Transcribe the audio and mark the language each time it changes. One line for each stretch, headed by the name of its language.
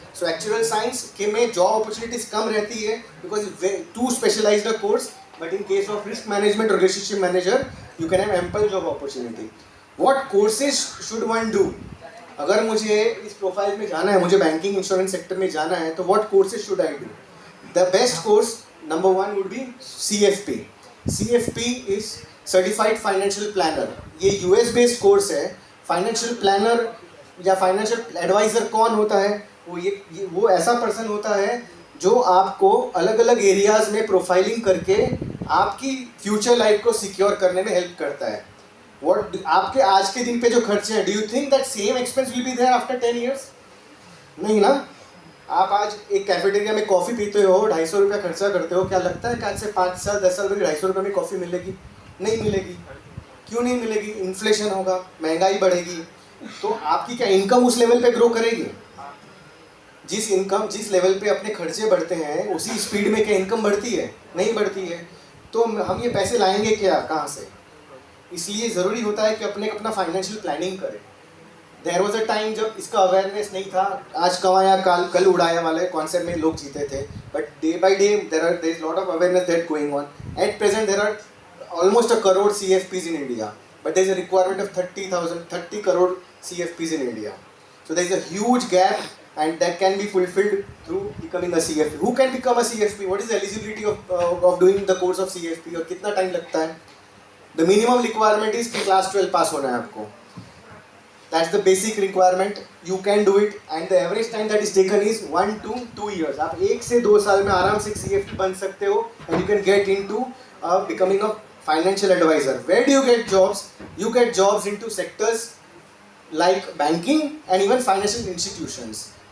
Hindi: So actual science के में job opportunities कम रहती है
English: Because to specialized a course. But in case of risk management और relationship manager you can have ample job opportunity. What courses should one do?
Hindi: अगर मुझे इस profile में जाना है, मुझे बैंकिंग इंश्योरेंस सेक्टर में जाना है, तो
English: What courses should I do? The best course, number one, would be CFP. CFP is Certified Financial Planner.
Hindi: ये US based course है. Financial Planner या Financial Advisor कौन होता है? वो ऐसा पर्सन होता है जो आपको अलग अलग एरियाज में प्रोफाइलिंग करके आपकी फ्यूचर लाइफ को सिक्योर करने में हेल्प करता है. आपके आज के दिन पे जो खर्चे हैं,
English: Do you think that same expense will be there after 10 years?
Hindi: नहीं ना. आप आज एक कैफेटेरिया में कॉफ़ी पीते हो, 250 रुपया खर्चा करते हो, क्या लगता है कि आज से 5 साल 10 साल में 250 रुपये में कॉफ़ी मिलेगी? नहीं मिलेगी. क्यों नहीं मिलेगी? इन्फ्लेशन होगा, महंगाई बढ़ेगी. तो आपकी क्या इनकम उस लेवल पे ग्रो करेगी? जिस लेवल पे अपने खर्चे बढ़ते हैं उसी स्पीड में क्या इनकम बढ़ती है? नहीं बढ़ती है. तो हम ये पैसे लाएंगे क्या, कहाँ से? इसलिए ज़रूरी होता है कि अपना फाइनेंशियल प्लानिंग करें.
English: there was a time
Hindi: जब इसका अवेयरनेस नहीं था. आज कमाया कल उड़ाया वाले कॉन्सेप्ट में लोग जीते थे.
English: But day by day there is lot of awareness that going on. At present there are almost 1 crore CFPs in India, but there is a requirement of 30 crore CFPs in India. So there is a huge gap, and that can be fulfilled through becoming a CFP. Who can become a CFP? What is the eligibility of doing the course of CFP?
Hindi: और कितना time लगता है?
English: The minimum requirement is
Hindi: कि class 12 पास होना है आपको.
English: That's the basic requirement. You can do it, and the average time that is taken is 1 to 2 years.
Hindi: आप 1 से 2 साल में आराम से CFP बन सकते हो,
English: and you can get into becoming a financial advisor. Where do you get jobs? You get jobs into sectors like banking and even financial institutions.